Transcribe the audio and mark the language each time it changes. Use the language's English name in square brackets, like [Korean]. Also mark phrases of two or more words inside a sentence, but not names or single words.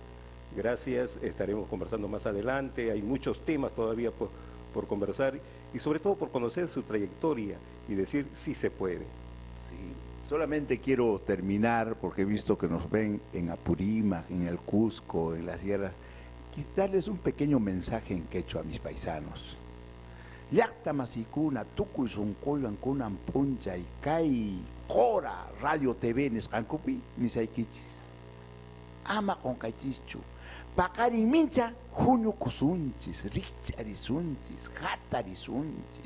[Spanish] Gracias, estaremos conversando más adelante, hay muchos temas todavía por conversar y sobre todo por conocer su trayectoria y decir sí se puede. Sí, solamente quiero terminar, porque he visto que nos ven en Apurímac, en el Cusco, en la sierra, darles un pequeño mensaje en quechua a mis paisanos. [Quechua] Llaqta masikuna, tukuy sunquywan kunan punchay, kay Cora Radio TV nisqankupi nisaykichis. Ama qonkaychischu. Paqarin mincha huñukusunchis, rikch'arisunchis, hatarisunchis.